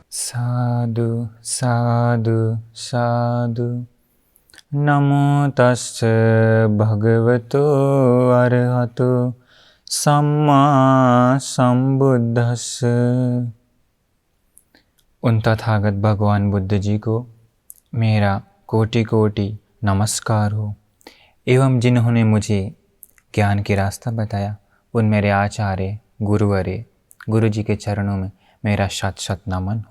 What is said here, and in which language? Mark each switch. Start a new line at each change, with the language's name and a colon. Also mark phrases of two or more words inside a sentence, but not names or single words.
Pali: साधु साधु साधु। नमो तस्स भगवतो अरहतो सम्मा संबुद्धस्स।
Hindi: उन तथागत भगवान बुद्ध जी को मेरा कोटि कोटि नमस्कार हो एवं जिन्होंने मुझे ज्ञान की रास्ता बताया उन मेरे आचार्य गुरुवरे गुरु जी के चरणों में मेरा शत शत नमन हो।